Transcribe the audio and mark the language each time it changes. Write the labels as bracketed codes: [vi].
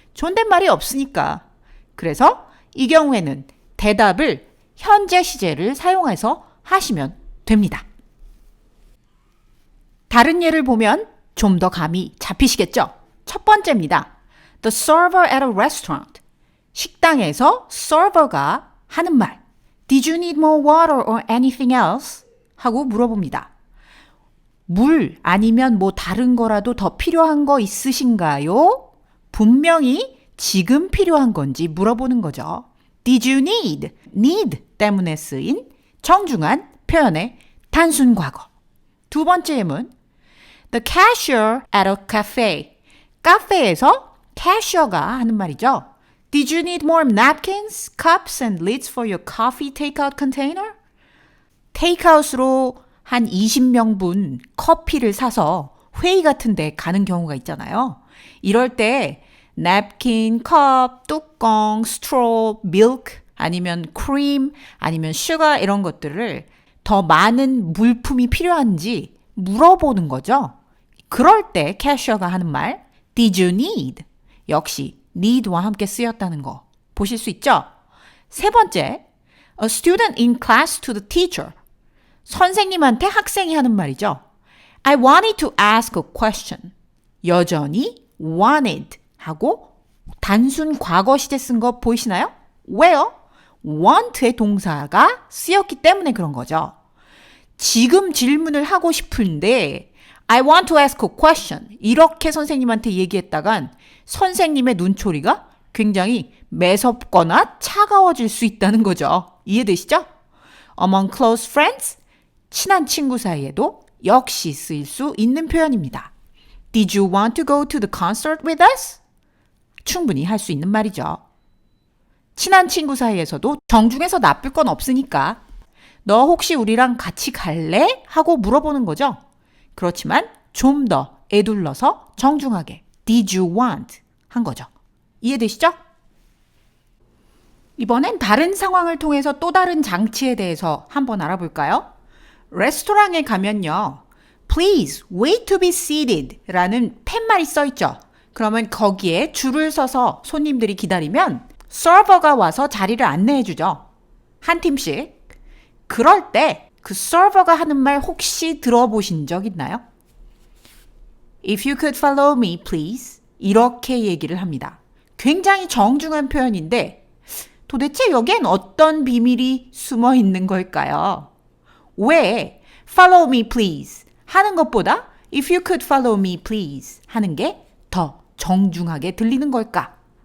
[ko] 존댓말이 없으니까. 그래서 이 경우에는 대답을 현재 시제를 사용해서 하시면 됩니다. 다른 예를 보면 좀 더 감이 잡히시겠죠? 첫 번째입니다. [en] The server at a restaurant. [ko] 식당에서 server가 하는 말. [en] Did you need more water or anything else? [ko] 하고 물어봅니다. 물 아니면 뭐 다른 거라도 더 필요한 거 있으신가요? 분명히 지금 필요한 건지 물어보는 거죠. [en] Did you need? [ko] need 때문에 쓰인 정중한 표현의 단순 과거. 두 번째 예문. [en] The cashier at a cafe. [ko] 카페에서 cashier가 하는 말이죠. [en] Did you need more napkins, cups, and lids for your coffee takeout container? [ko] 테이크아웃으로 한 20명분 커피를 사서 회의 같은 데 가는 경우가 있잖아요. 이럴 때 냅킨, 컵, 뚜껑, 스트로, 밀크, 아니면 크림, 아니면 슈가 이런 것들을 더 많은 물품이 필요한지 물어보는 거죠. 그럴 때 캐셔가 하는 말 [en] Did you need? [ko] 역시 need와 함께 쓰였다는 거 보실 수 있죠? 세 번째, [en] a student in class to the teacher. [ko] 선생님한테 학생이 하는 말이죠. [en] I wanted to ask a question. [ko] 여전히 wanted 하고 단순 과거 시제 쓴 거 보이시나요? 왜요? want의 동사가 쓰였기 때문에 그런 거죠. 지금 질문을 하고 싶은데 [en] I want to ask a question. [ko] 이렇게 선생님한테 얘기했다간 선생님의 눈초리가 굉장히 매섭거나 차가워질 수 있다는 거죠. 이해되시죠? [en] Among close friends, [ko] 친한 친구 사이에도 역시 쓰일 수 있는 표현입니다. [en] Did you want to go to the concert with us? [ko] 충분히 할 수 있는 말이죠. 친한 친구 사이에서도 정중해서 나쁠 건 없으니까 너 혹시 우리랑 같이 갈래? 하고 물어보는 거죠. 그렇지만 좀 더 에둘러서 정중하게 [en] Did you want? [ko] 한 거죠. 이해되시죠? 이번엔 다른 상황을 통해서 또 다른 장치에 대해서 한번 알아볼까요? 레스토랑에 가면요. [en] Please wait to be seated [ko] 라는 팻말이 써있죠. 그러면 거기에 줄을 서서 손님들이 기다리면 서버가 와서 자리를 안내해 주죠. 한 팀씩. 그럴 때 그 서버가 하는 말 혹시 들어보신 적 있나요? [en] If you could follow me, please. [ko] 이렇게 얘기를 합니다. 굉장히 정중한 표현인데 도대체 여기엔 어떤 비밀이 숨어 있는 걸까요? 왜 [en] follow me, please [ko] 하는 것보다 [en] if you could follow me, please [ko] 하는 게 더 정중하게 들리는 걸까?